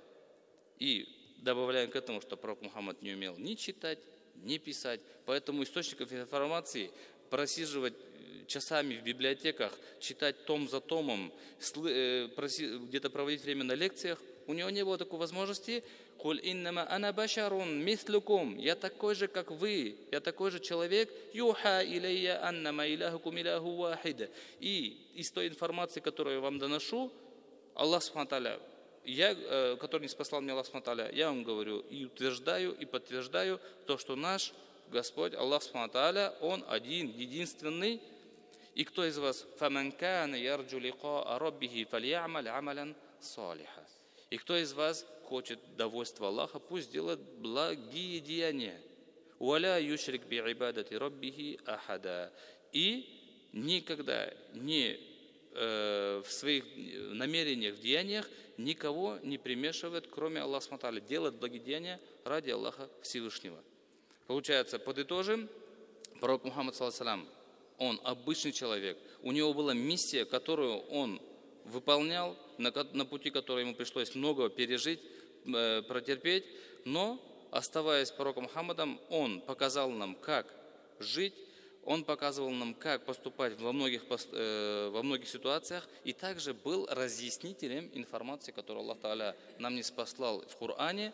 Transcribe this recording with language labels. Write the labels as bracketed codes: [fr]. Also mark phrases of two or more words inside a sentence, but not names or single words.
[ru] И добавляем к этому, что пророк Мухаммад не умел ни читать, ни писать. Поэтому источников информации просиживать часами в библиотеках, читать том за томом, где-то проводить время на лекциях, у него не было такой возможности. [ar] «قل إنما أنا بشر مثلكم». [ru] Я такой же, как вы, я такой же человек. [ar] «يوحى إلي أنما إلهكم إله واحد». [ru] И из той информации, которую я вам доношу, Аллах [ar] سبحانه تعالى, [ru] который не спаслал мне Аллах [ar] سبحانه تعالى, [ru] я вам говорю и утверждаю, и подтверждаю то, что наш Господь, Аллах [ar] سبحانه تعالى, [ru] Он один, единственный. И кто из вас [ar] «فمن كان يرجو لقاء ربه فليعمل عملا صالحا». [ru] И кто из вас хочет довольства Аллаха, пусть делает благие деяния. [ar] «ولا يشرك بعبادة ربه أحدا». [ru] И никогда не в своих намерениях, в деяниях никого не примешивает, кроме Аллаха [ar] سبحانه تعالى, [ru] делает благие деяния ради Аллаха Всевышнего. Получается, подытожим, пророк Мухаммад, саллаллаху, он обычный человек, у него была миссия, которую он выполнял, на пути которой ему пришлось много пережить, протерпеть, но, оставаясь пророком Мухаммадом, он показал нам, как жить, он показывал нам, как поступать во многих ситуациях, и также был разъяснителем информации, которую Аллах Та'аля нам не спаслал в Коране.